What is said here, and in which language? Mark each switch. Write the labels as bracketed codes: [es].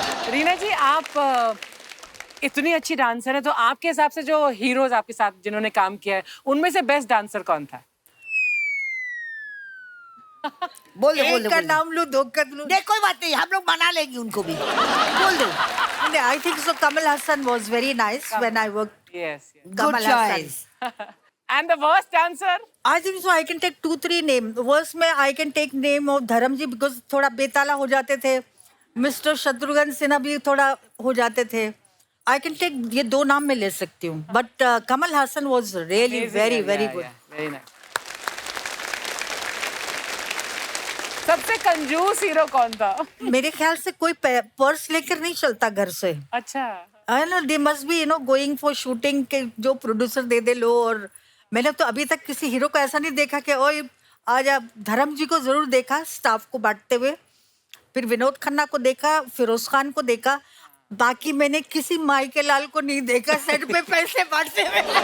[hi] रीना जी, आप इतनी अच्छी डांसर है, तो आपके हिसाब से जो हीरोज आपके साथ जिन्होंने काम किया है, उनमें से बेस्ट डांसर कौन था? बोल दो बोल एक दो का बोल दो। नाम लूं, दो का लूं। नहीं कोई बात नहीं, हम लोग मना लेंगे उनको भी, बोल दो। [en] I think so. Kamal Hassan was very nice when I worked. Yes. Good Kamal Hassan. Choice. And the worst answer? I think so. I can take 2-3 name. Worst [hi] में [en] I can take name of Dharamji because [hi] थोड़ा बेताला हो जाते थे. Mister Shatrughan Sinha भी थोड़ा हो जाते थे. [en] I can take [hi] ये 2 नाम मैं ले सकती हूँ. [en] But Kamal Hassan was really Amazing, very yeah, very yeah, good. yeah. Very nice. [hi] सबसे कंजूस हीरो कौन था? मेरे ख्याल से कोई पर्स लेकर नहीं चलता घर से. अच्छा. [en] I know they must be going for shooting [hi] के जो प्रोड्यूसर दे दे लो. और मैंने तो अभी तक किसी हीरो को ऐसा नहीं देखा कि ओए आज आप धर्म जी को जरूर देखा स्टाफ को बांटते हुए, फिर विनोद खन्ना को देखा, फिरोज खान को देखा, बाकी मैंने किसी माई के लाल को नहीं देखा सेट पे पैसे बांटते हुए.